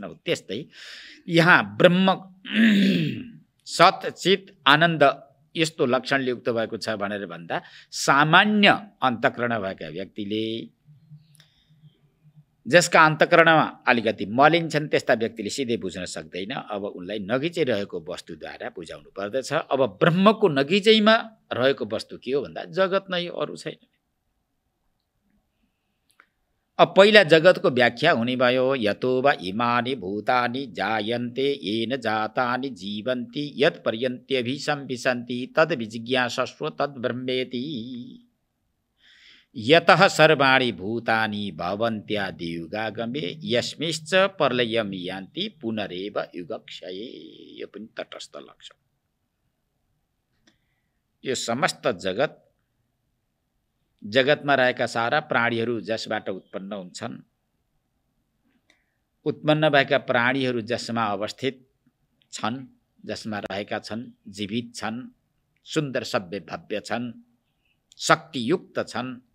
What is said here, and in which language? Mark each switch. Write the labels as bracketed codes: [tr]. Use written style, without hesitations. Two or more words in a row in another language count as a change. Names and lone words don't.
[ne] अब त्यस्तै यहाँ ब्रह्म सत चित आनन्द यस्तो लक्षणले युक्त भएको छ भनेर भन्दा सामान्य अन्तःकरण भएका व्यक्तिले, जसका अन्तःकरणमा अलिकति मलिन छन्, त्यस्ता व्यक्तिले सिधै बुझ्न सक्दैन। अब उनलाई नगिचै रहेको वस्तुद्वारा बुझाउनु पर्दछ। अब ब्रह्मको नगिचैमा रहेको वस्तु के हो भन्दा जगत नै हो, अरू छैन। अब पहिला जगतको व्याख्या हुने भयो। [sa] यतो वा इमानि भूतानि जायन्ते येन जातानि जीवन्ति यत् पर्यन्त्यभिसंविशन्ति तद् विजिज्ञासस्व तद् ब्रह्मेति। यतः सर्वाणि भूतानि भवन्त्यादियुगागमे यस्मिश्च प्रलयं यान्ति पुनरेव युगक्षये। [ne] यो पनि तटस्थ लक्षण। यो समस्त जगतमा रहेका सारा प्राणीहरू जसबाट उत्पन्न हुन्छन्, उत्पन्न भएका प्राणीहरू जसमा अवस्थित छन्, जसमा रहेका छन्, जीवित छन्, सुन्दर सभ्य भव्य छन्, शक्तियुक्त छन्,